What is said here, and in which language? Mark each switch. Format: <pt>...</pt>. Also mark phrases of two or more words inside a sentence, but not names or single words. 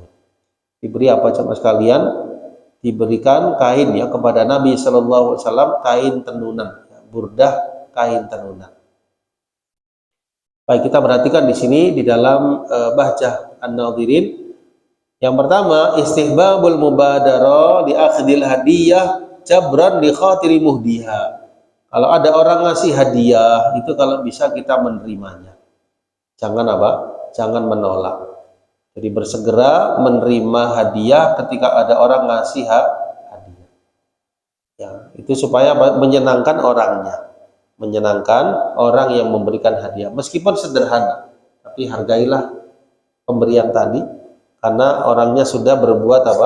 <id>Diberi apa sama sekalian? Diberikan kain ya kepada Nabi</id> <ar>صلى الله عليه وسلم,</ar> <id>kain tenunan, burdah kain tenunan. Baik, kita perhatikan di sini di dalam Bahjah An-Nadhirin. Yang pertama,</id> <ar>استحباب المبادرة لأخذ الهدية جبرا لخاطر مهديها.</ar> <id>Kalau ada orang ngasih hadiah, itu kalau bisa kita menerimanya. Jangan apa? Jangan menolak. Jadi bersegera menerima hadiah ketika ada orang ngasih hadiah. Ya, itu supaya menyenangkan orangnya, menyenangkan orang yang memberikan hadiah, meskipun sederhana, tapi hargailah pemberian tadi, karena orangnya sudah berbuat apa?</id>